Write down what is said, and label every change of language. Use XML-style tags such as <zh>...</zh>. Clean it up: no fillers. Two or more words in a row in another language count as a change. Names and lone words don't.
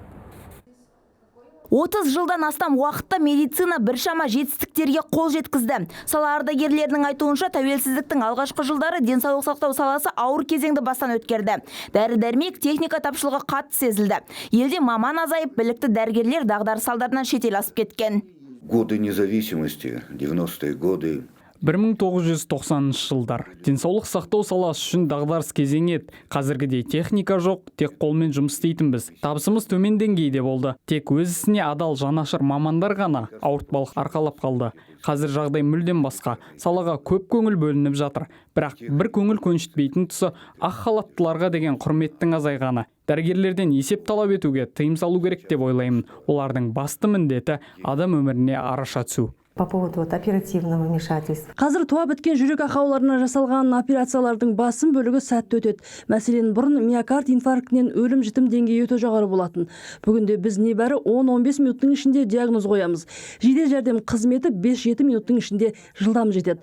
<kk>30 жылдан астам уақытта медицина біршама жетістіктерге қол жеткізді. Сала ардагерлерінің айтуынша, тәуелсіздіктің алғашқы жылдары денсаулық сақтау саласы ауыр кезеңді бастан өткерді. Дәрі-дәрмек, техника тапшылығы қатты сезілді. Елде маман азайып, білікті дәрігерлер дағдарыс салдарынан шетел асып кеткен.</kk> <ru>Годы независимости, 90-е годы.</ru> <kk>1990 жылдар. Денсаулық сақтау саласы үшін дағдарыс кезеңі еді. Қазіргідей техника жоқ, тек қолмен жұмыс істейтінбіз. Табысымыз төмен деңгейде болды. Тек өз ісіне адал жанашыр мамандар ғана ауыртпалық арқалап қалды. Қазір жағдай мүлдем басқа. Салаға көп көңіл бөлініп жатыр. Бірақ бір көңіл көншітпейтін тұсы ақ халаттыларға деген құрметтің азайғаны. Дәрігерлерден есеп талап етуге тыйым салу керек деп ойлаймын. Олардың басты міндеті адам өміріне араша түсу.</kk> <ru>По поводу оперативного вмешательства.</ru> <kk>Қазір туа біткен жүрек ақауларына жасалған операциялардың басым бөлігі сәтті өтеді. Мәселен, бұрын миокард инфарктінен өлім-жітім деңгейі өте жоғары болатын. Бүгінде біз небәрі 10-15 минуттың ішінде диагноз қоямыз. Жедел жәрдем қызметі 5-7 минуттың ішінде жылдам жетеді.</kk>